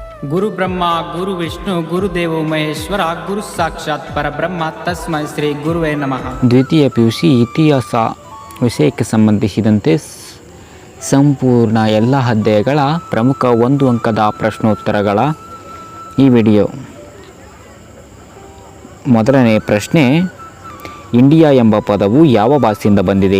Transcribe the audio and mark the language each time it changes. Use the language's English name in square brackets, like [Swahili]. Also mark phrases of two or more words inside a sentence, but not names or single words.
[Sanskrit] ಗುರು ಬ್ರಹ್ಮ ಗುರು ವಿಷ್ಣು ಗುರುದೇವೋ ಮಹೇಶ್ವರ ಗುರು ಸಾಕ್ಷಾತ್ ಪರಬ್ರಹ್ಮ ತಸ್ಮೈ ಶ್ರೀ ಗುರುವೇ ನಮಃ. [Kannada] ದ್ವಿತೀಯ PUC ಇತಿಹಾಸ ವಿಷಯಕ್ಕೆ ಸಂಬಂಧಿಸಿದಂತೆ ಸಂಪೂರ್ಣ ಎಲ್ಲ ಅಧ್ಯಾಯಗಳ ಪ್ರಮುಖ 1 ಅಂಕದ ಪ್ರಶ್ನೋತ್ತರಗಳ ಈ ವಿಡಿಯೋ. ಮೊದಲನೇ ಪ್ರಶ್ನೆ, ಇಂಡಿಯಾ ಎಂಬ ಪದವು ಯಾವ ಭಾಷೆಯಿಂದ ಬಂದಿದೆ?